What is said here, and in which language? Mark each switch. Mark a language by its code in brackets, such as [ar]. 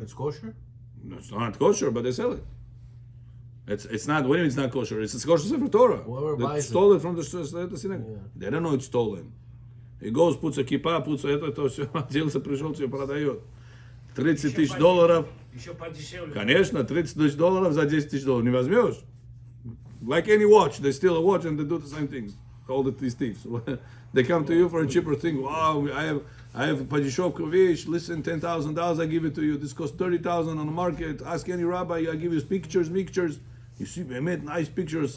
[en] It's kosher? It's not kosher, but they sell it. It's not, what do you mean it's not kosher? It's kosher Sefer Torah. Whoever They buys stole it from the synagogue. Yeah. They don't know it's stolen. He goes, puts a kippah, puts [ru] это все, делся, пришел, все продает. $30 тысяч. Еще подешевле. Конечно, $30 тысяч за $10 тысяч не возьмешь. [en] Like any watch, they steal a watch and they do the same things. All these thieves. They come to you for a cheaper thing. Wow, I have [ru] подешевку вещь. [en] Listen, $10,000, I give it to you. This costs $30,000 on the market. Ask any rabbi, I give you pictures. You see, Behemet, nice pictures.